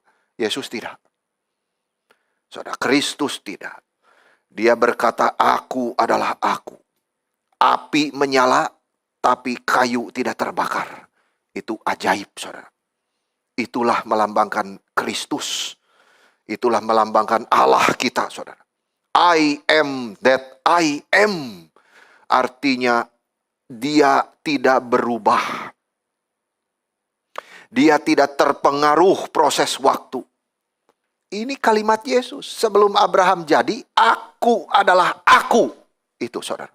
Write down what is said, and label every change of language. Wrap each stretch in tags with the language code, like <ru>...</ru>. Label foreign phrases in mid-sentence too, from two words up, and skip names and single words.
<id>Yesus tidak. Saudara, Kristus tidak. Dia berkata, aku adalah aku. Api menyala, tapi kayu tidak terbakar. Itu ajaib, saudara. Itulah melambangkan Kristus. Itulah melambangkan Allah kita, saudara.</id> <en>I am that I am.</en> <id>Artinya, dia tidak berubah. Dia tidak terpengaruh proses waktu. Ini kalimat Yesus. Sebelum Abraham jadi, aku adalah aku. Itu, saudara.</id>